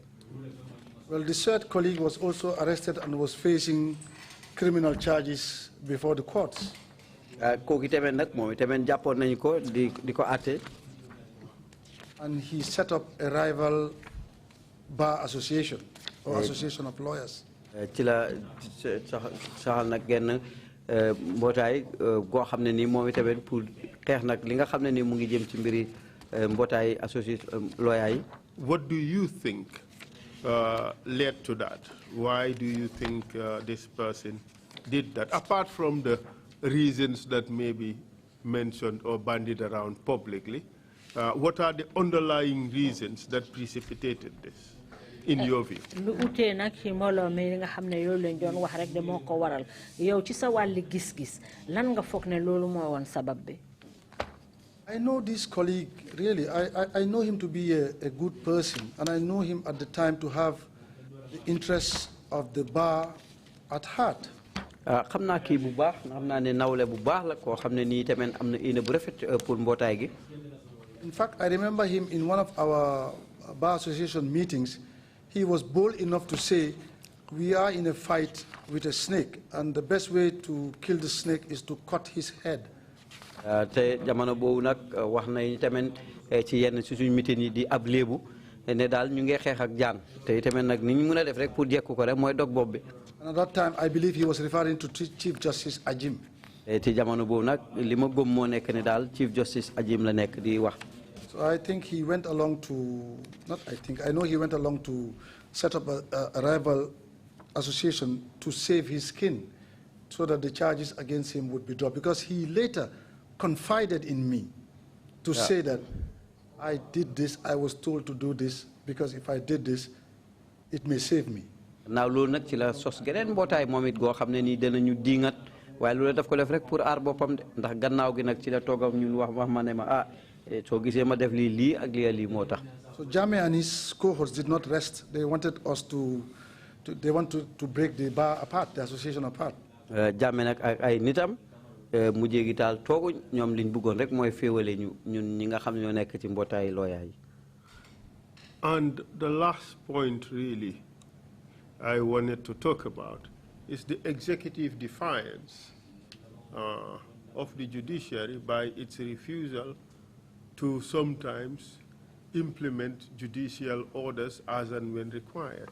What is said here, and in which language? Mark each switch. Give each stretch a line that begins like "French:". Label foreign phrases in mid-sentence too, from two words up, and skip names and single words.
English: Well, the third colleague was also arrested and was facing criminal charges before the courts.
Wolof: kooku tamit nag moom tamit jàppoon nañu ko di ko àtte.
English: And he set up a rival bar association or association of lawyers.
Wolof: ci la saxal nag genn mbootaay goo xam ne nii moom tamit pour xeex nag li nga xam ne nii mu ngi jëm ci mbiri mbootaay
English: association lawyer
Wolof: yi.
English: What do you think led to that? Why do you think this person did that? Apart from the reasons that may be mentioned or bandied around publicly, what are the underlying reasons that precipitated this, in your view?
Wolof: lu utee nag ci mbooloo mi nga xam ne loolu lañ doon wax rek de moo ko waral yow ci sa wàlli gis-gis lan nga foog ne loolu moo woon sabab bi.
English: I know this colleague, really, I know him to be a good person, and I know him at the time to have the interests of the bar at heart.
Wolof: xam naa kii bu baax xam naa ne nawle bu baax la koo xam ne nii tamit am na ina bu rafet pour mbootaay gi.
English: In fact, I remember him in one of our bar association meetings. He was bold enough to say, we are in a fight with a snake, and the best way to kill the snake is to cut his head.
Wolof: te jamono boobu nag wax nañu tamit ci yenn si suñu meeting yi di ab léebu ne daal ñu ngi xeex ak jaan te tamit nag ni ñu mën a def rek pour jekku ko rek mooy dog bopp bi.
English: And at that time, I believe he was referring to Chief Justice Ajim.
Wolof: ci jamono boobu nag li ma gëm moo nekk ne daal Chief Justice Ajim la nekk di wax.
English: So I think he went along to, I know he went along to set up a rival association to save his skin so that the charges against him would be dropped, because he later confided in me to say that I did this, I was told to do this, because if I did this, it may save me.
Wolof: Now loolu nag ci la sos geneen mbootaay moom it goo xam ne nii danañu diingat waaye loolu daf ko def rek pour aar boppam de ndax gannaaw gi nag ci la toogam ñun wax ma ne ma soo gisee ma def lii ak lii moo tax.
English: So Jammeh and his cohorts did not rest. They wanted us to break the bar apart, the association apart.
Wolof: Jammeh nag ak ay nitam mujjee gi taal tooguñ ñoom liñ bëggoon rek mooy féewale ñu ñun ñi nga xam ne ñoo nekk ci mbootaay looyaa yi.
English: And the last point really I wanted to talk about is the executive defiance of the judiciary by its refusal to sometimes implement judicial orders as and when required.